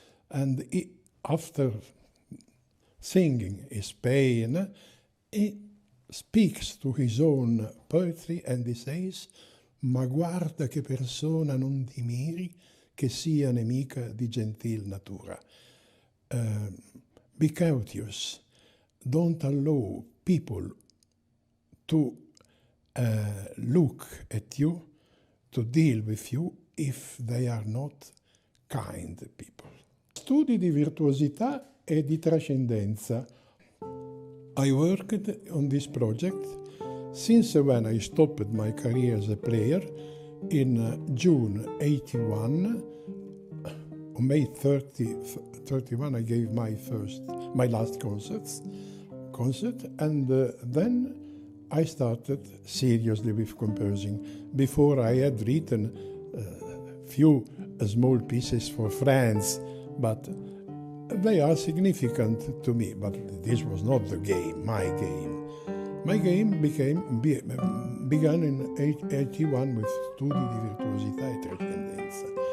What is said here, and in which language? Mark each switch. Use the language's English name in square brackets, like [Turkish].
[English] And after singing his pain, he speaks to his own poetry and he says, [Italian] ma guarda che persona non ti miri, che sia nemica di gentil natura. [English] Be courteous. Don't allow people to look at you, to deal with you, if they are not kind people. [Italian] Studi di virtuosità e di trascendenza. [English] I worked on this project since when I stopped my career as a player in June 81. On May 31 I gave my last concert, and then I started seriously with composing. Before I had written few small pieces for friends, but they are significant to me. But this was not the game, my game. My game began in 81 with Studi di virtuosità e trascendenza.